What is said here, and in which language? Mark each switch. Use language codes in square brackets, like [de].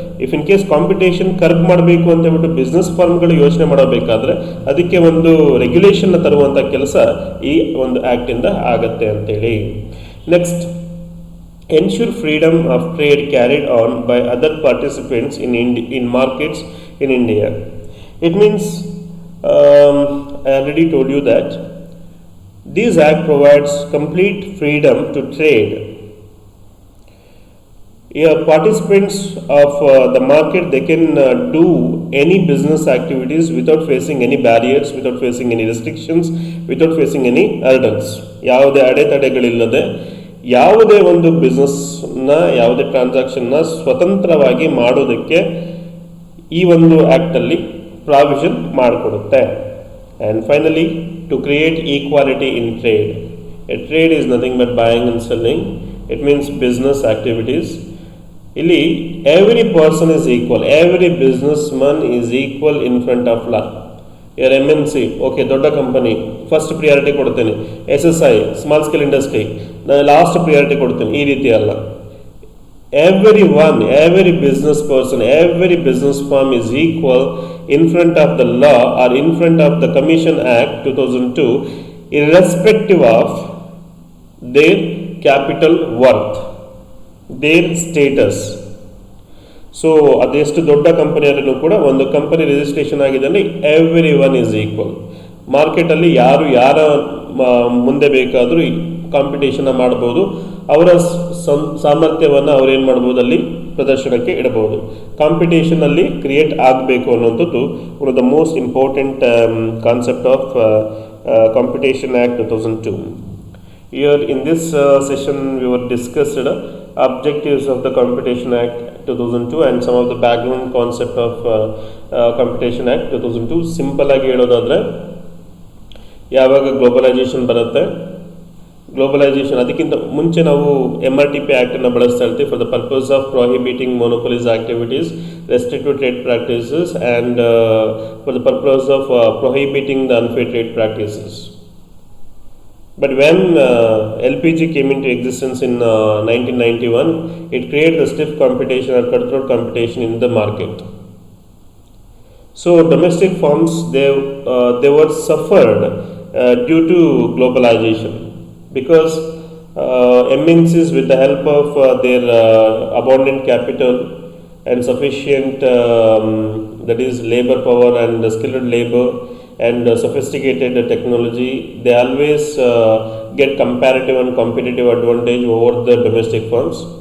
[en] if in case [kn] competition curb ಮಾಡಬೇಕು ಅಂತ ಹೇಳ್ಬಿಟ್ಟು ಬಿಸ್ನೆಸ್ ಫರ್ಮ್ಗಳು ಯೋಚನೆ ಮಾಡಬೇಕಾದ್ರೆ ಅದಕ್ಕೆ ಒಂದು ರೆಗ್ಯುಲೇಷನ್ನ ತರುವಂಥ ಕೆಲಸ ಈ ಒಂದು ಆ್ಯಕ್ಟಿಂದ ಆಗತ್ತೆ ಅಂತೇಳಿ. [en] Next, ensure freedom of trade carried on by other participants in markets in India. It means I already told you that this act provides complete freedom to trade. Participants of the market, they can do any business activities without facing any barriers, without facing any restrictions, without facing any hurdles. [kn] ಯಾವುದೇ ಅಡೆತಡೆಗಳಿಲ್ಲದೆ ಯಾವುದೇ ಒಂದು ಬಿಸ್ನೆಸ್ನ, ಯಾವುದೇ ಟ್ರಾನ್ಸಾಕ್ಷನ್ನ ಸ್ವತಂತ್ರವಾಗಿ ಮಾಡೋದಕ್ಕೆ ಈ ಒಂದು ಆ್ಯಕ್ಟಲ್ಲಿ provision ಮಾಡಿಕೊಡುತ್ತೆ. [en] And finally, to create equality in trade. A trade is nothing but buying and selling. It means business activities. [kn] ಇಲ್ಲಿ [en] Every person is equal, every businessman is equal in front of law. [kn] ಯಾರು MNC, okay, ದೊಡ್ಡ company, first priority ಕೊಡ್ತೇನೆ. SSI, small scale industry, ನಾನು last priority ಕೊಡ್ತೇನೆ, ಈ ರೀತಿ ಅಲ್ಲ. [en] Everyone, every business person, every business firm is equal in front of the law or in front of the Commission Act 2002, irrespective of their capital worth, their status. [kn] So ಅದೆಷ್ಟು ದೊಡ್ಡ ಕಂಪನಿಯಲ್ಲೂ ಕೂಡ ಒಂದು company registration ಆಗಿದೆ ಅಂದರೆ [en] Everyone is equal. [kn] ಮಾರ್ಕೆಟಲ್ಲಿ ಯಾರು ಯಾರ ಮುಂದೆ ಬೇಕಾದರೂ ಕಾಂಪಿಟೇಷನ್ನ ಮಾಡ್ಬೋದು. ಅವರ ಸಾಮರ್ಥ್ಯವನ್ನು ಅವ್ರೇನು ಮಾಡ್ಬೋದು, ಅಲ್ಲಿ ಪ್ರದರ್ಶನಕ್ಕೆ ಇಡಬಹುದು. ಕಾಂಪಿಟೇಷನಲ್ಲಿ ಕ್ರಿಯೇಟ್ ಆಗಬೇಕು ಅನ್ನೋಂಥದ್ದು [en] One of the most important concept of competition act 2002. Here in this session we were discussed objectives of the Competition Act 2002 and some of the background concept of Competition Act 2002. [kn] Simple ಆಗಿ ಹೇಳೋದಾದರೆ, ಯಾವಾಗ globalisation ಬರುತ್ತೆ, globalisation ಅದಕ್ಕಿಂತ ಮುಂಚೆ ನಾವು MRTP ಆ್ಯಕ್ಟನ್ನು ಬಳಸ್ತಾ ಇರ್ತೀವಿ [en] For the purpose of prohibiting monopolies activities, restrictive trade practices and for the purpose of prohibiting the unfair trade practices. But when LPG came into existence in 1991, it created a stiff competition or cutthroat competition in the market. So domestic firms they were suffered due to globalization because MNCs with the help of their abundant capital and sufficient that is labor power and skilled labor and sophisticated technology, they always get comparative and competitive advantage over the domestic firms.